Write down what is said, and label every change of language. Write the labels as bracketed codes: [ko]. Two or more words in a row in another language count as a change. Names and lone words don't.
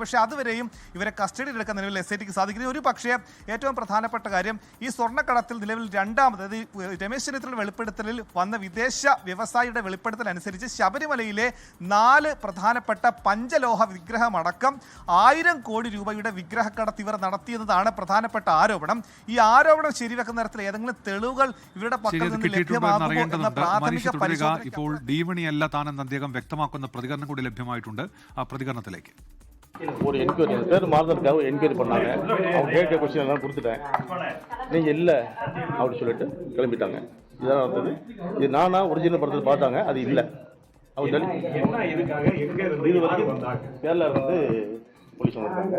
[ml] പക്ഷേ അതുവരെയും ഇവരെ കസ്റ്റഡിയിലെടുക്കാൻ നിലവിൽ SITക്ക് സാധിക്കുന്നത്. ഒരു പക്ഷേ ഏറ്റവും പ്രധാനപ്പെട്ട കാര്യം, ഈ സ്വർണ്ണക്കടത്തിൽ നിലവിൽ രണ്ടാമത് രമേശ് ചെന്നിത്തലയുടെ വെളിപ്പെടുത്തലിൽ വന്ന വിദേശ വ്യവസായിയുടെ വെളിപ്പെടുത്തൽ അനുസരിച്ച് ശബരിമലയിലെ 4 പ്രധാനപ്പെട്ട പഞ്ചലോഹ വിഗ്രഹമടക്കം 1000 കോടി രൂപയുടെ വിഗ്രഹക്കടത്ത് ഇവർ നടത്തിയെന്നതാണ് പ്രധാനപ്പെട്ട ആരോപണം. ഈ ആരോപണം ശരിവെക്കുന്ന തരത്തിൽ ഏതെങ്കിലും തെളിവുകൾ ഇവരുടെ പക്കൽ നിന്ന് ലഭ്യമാകുമോ എന്ന പ്രാഥമിക പരിശോധന ഇപ്പോൾ ഡീമണിയല്ല താനെന്ന് അദ്ദേഹം വ്യക്തമാക്കുന്ന പ്രതികരണം കൂടി ലഭ്യമായിട്ടുണ്ട്. ആ പ്രതികരണത്തിലേക്ക്. [ta] ஒரு என்கொயரி பேர் மாறுதலுக்காக என்கொயரி பண்ணாங்க. அவங்க கேட்க கொஸ்டின் எல்லாம் கொடுத்துட்டேன். நீங்கள் இல்லை அப்படின்னு சொல்லிட்டு கிளம்பிட்டாங்க. இதான் நடந்தது. இது நானா ஒரிஜினல் படத்தில் பார்த்தாங்க, அது இல்லை. அவங்க இது வந்து கேரளா இருந்து போலீஸ் வந்திருக்காங்க.